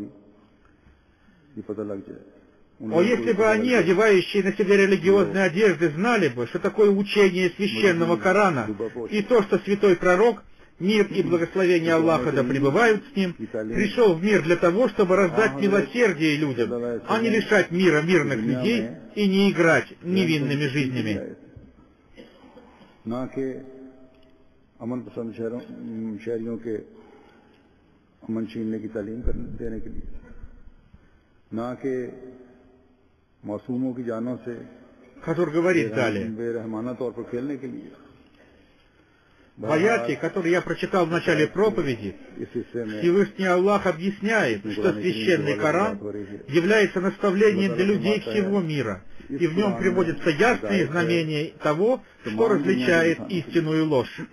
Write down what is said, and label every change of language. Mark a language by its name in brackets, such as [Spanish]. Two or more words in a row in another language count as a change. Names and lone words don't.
[Russian] О, если бы они, одевающие на себя религиозные одежды, знали бы, что такое учение священного Корана, и то, что святой пророк, мир и благословение Аллаха да пребывают с ним, пришел в мир для того, чтобы раздать милосердие людям, а не лишать мира мирных людей и не играть невинными жизнями. [Urdu] نہ کہ امن پسند شہریوں کے امن چھیننے کی تعلیم دینے کے لیے، نہ کہ معصوموں کی جانوں سے بے رحمانہ طور پر کھیلنے کے لیے. [Russian] В аяте, который я прочитал в начале проповеди, Всевышний Аллах объясняет, что священный Коран является наставлением для людей всего мира, и в нем приводятся ясные знамения того, что различает истину и ложь.